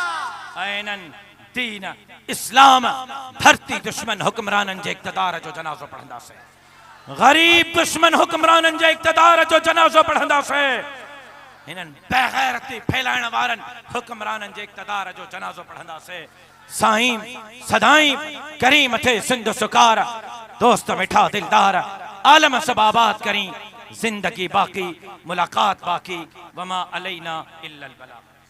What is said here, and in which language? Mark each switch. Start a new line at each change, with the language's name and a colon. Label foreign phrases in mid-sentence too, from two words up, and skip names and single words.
Sindhi: ऐनन दीन इस्लाम धरती दुश्मन हुक्मराननि जे इक़्तिदार जो जनाज़ो पढ़ंदासीं गरीब दुश्मन हुक्मराननि जे इक़्तिदार जो जनाज़ो पढ़ंदासीं हिननि बेग़ैरती फैलाइण वारनि हुक्मराननि जे इक़्तिदार जो जनाज़ो पढ़ंदासीं साईं सदाईं करीम थे सिंध सुकार दोस्त मिठा दिलदार आलम सब आबाद करी जिंदगी बाकी मुलाकात बाकी
Arabic: وما علينا إلا البلاغ.